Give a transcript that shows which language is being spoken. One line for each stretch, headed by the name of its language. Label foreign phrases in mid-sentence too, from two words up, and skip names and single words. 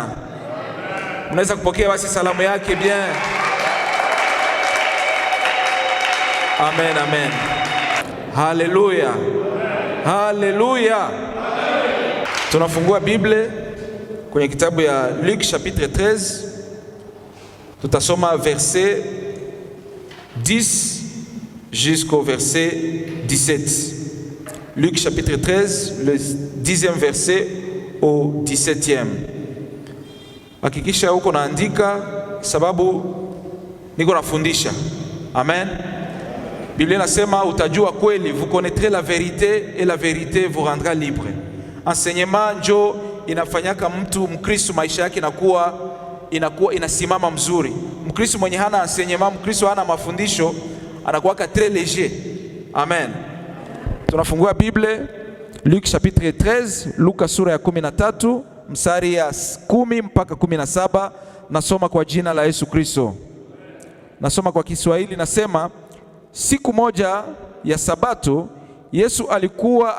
Swahili: Mnaweza kupokea basi salamu yake bien. Amen, amen. Haleluya. Haleluya. Tunafungua Biblia kwenye kitabu ya Luc chapitre 13.
French: Tutasoma verset 10 jusqu'au verset 17. Luc chapitre 13, le 10e verset au 17e.
Swahili: Hakikisha uko naandika sababu niko nafundisha. Amen. Biblia nasema utajua kweli,
French: vous connaîtrez la vérité et la vérité vous rendra libre.
Swahili: Enseignement njo inafanyaka mtu Mkristo maisha yake inasimama mzuri. Mkristo mwenye hana enseignement, Mkristo hana mafundisho, anakuwa
French: très léger.
Swahili: Amen. Tunafungua Biblia Luc chapitre 13, Luka sura ya 13 mstari ya 10 mpaka 17. Nasoma kwa jina la Yesu Kristo. Nasoma kwa Kiswahili, nasema siku moja ya Sabato Yesu alikuwa